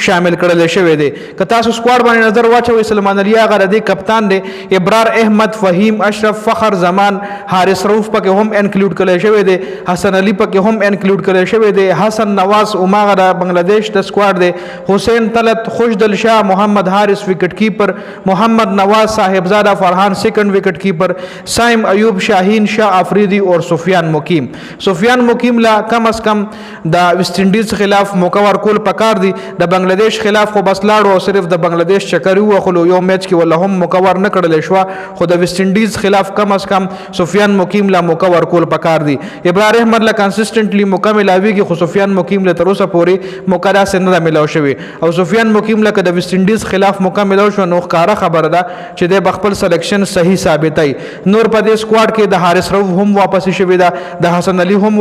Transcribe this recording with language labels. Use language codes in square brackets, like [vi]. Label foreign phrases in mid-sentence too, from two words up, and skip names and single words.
[ps] شامل کړل شوی دی که تاسو سکواډ باندې نظر واچوي سلمان علي آغا د کپتان دی ابرار احمد فهیم اشرف فخر زمان حارث رؤف پکې هم انکلوډ کړل شوی دی حسن علي پکې هم انکلوډ کړل شوی دی حسن نواز اوماغا د بنگلاديش د سکواډ دی حسین طلعت خوشدل شاه محمد حارث [en] wicket keeper [ps] محمد نواز صاحبزادہ فرحان [en] second wicket keeper [ps] سائم ایوب شاہین شاہ افریدی اور سفیان مقیم لا کم از کم د ویسٹ انډیز خلاف موقع ورکول پکار دی د بنگلاديش خلاف خو بس لاړو او صرف د بنگلاديش چکر و خو یو میچ کې ولا هم موقع ور نه کړل شو خو د ویسٹ انډیز خلاف کم از کم سفیان مقیم لا موقع ورکول پکار دی ابراهیم احمد لا کنسسټنټلی موقع ملاویږي خو سفیان مقیم له تر اوسه پورې موقع راس نه ملاو شوی او سفیان مقیم لا د ویسٹ انډیز خلاف موقع ملاو شو نو ښکارا خبره ده چې د خپل سلیکشن صحیح ثابتای نور په دې سکواډ کې د حارث رؤف هم واپس شوی دا د حسن علي هم